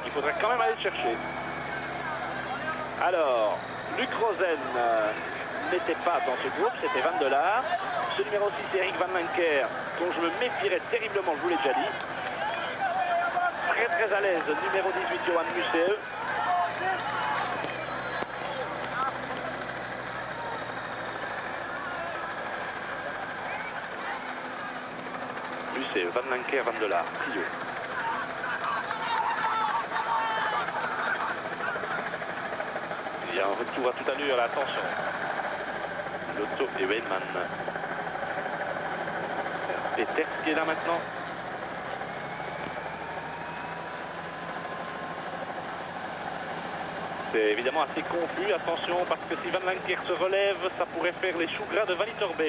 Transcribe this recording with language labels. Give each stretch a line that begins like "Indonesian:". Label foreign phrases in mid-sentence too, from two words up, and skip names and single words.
French: Il faudrait quand même aller le chercher. Alors, Luc Rosen n'était pas dans ce groupe, c'était Van der Laar. Ce numéro 6, Eric Van Lancker, dont je me méfierais terriblement, je vous l'ai déjà dit. Très à l'aise, numéro 18, Johan Museeuw. Museeuw, Van Lancker, Van der Laar, trio. Il y a un retour à toute allure, attention. Lotto et Weilman. Peters qui est là maintenant. C'est évidemment assez confus, attention, parce que si Van Lancker se relève, ça pourrait faire les choux gras de Van Litterbeek.